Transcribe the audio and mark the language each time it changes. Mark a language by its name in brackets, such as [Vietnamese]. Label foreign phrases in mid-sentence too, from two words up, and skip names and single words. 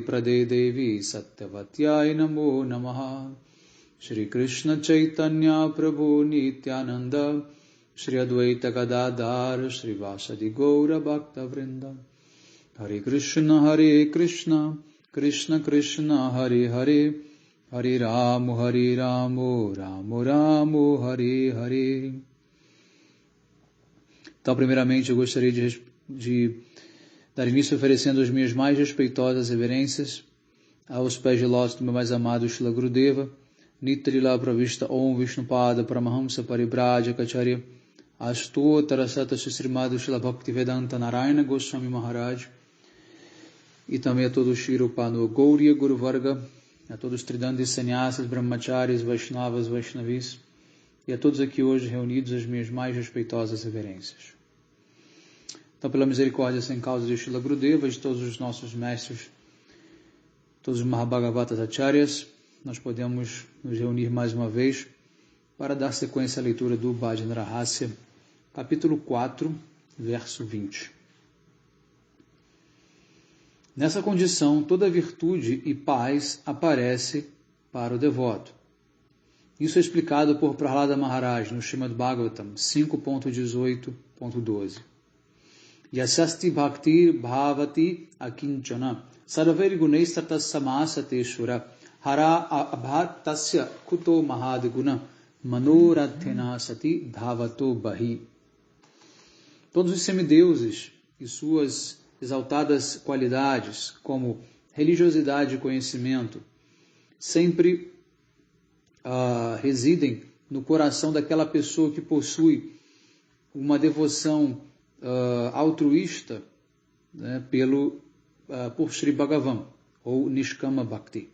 [Sanskrit] Prade Devi Satyavatyai Namo Namaha Shri Krishna Chaitanya Prabhu Nityananda Shri Advaita Gadadhar Shri Vasadi Gaura Bhakta Vrinda Hare Krishna Krishna Krishna Hare Hare Hare Ramo Ramo Ramo Hare Hare. [Portuguese] Então, primeiramente, eu gostaria de dar início oferecendo as minhas mais respeitosas reverências aos pés de lótus do meu mais amado Srila Gurudeva, Nitrila Pravishta Om Vishnupada Paramahamsa Paribraja Kacharya Astotara Sata Srimad Srila Bhaktivedanta Narayana Goswami Maharaj, e também a todos Shirupano Gauriya Guru Varga, a todos os Tridandis Sannyasas, Brahmacharis, Vaishnavas, Vaishnavis, e a todos aqui hoje reunidos as minhas mais respeitosas reverências. Então, pela misericórdia sem causa de Srila Gurudeva, de todos os nossos mestres, todos os Mahabhagavatas Acharyas, nós podemos nos reunir mais uma vez para dar sequência à leitura do Bhajana Rahasya, capítulo 4, verso 20. Nessa condição, toda virtude e paz aparece para o devoto. Isso é explicado por Prahlada Maharaj no Srimad Bhagavatam 5.18.12. [Sanskrit] Yasasti bhakti bhavati akinchana sarveri gunaistartas samasateshvara hara abhatasya kuto mahadguna manorathena sati dhavato bahi. [Portuguese] Todos os semideuses e suas exaltadas qualidades, como religiosidade e conhecimento, sempre residem no coração daquela pessoa que possui uma devoção altruísta, né, por Sri Bhagavan, ou [Sanskrit] Nishkama Bhakti.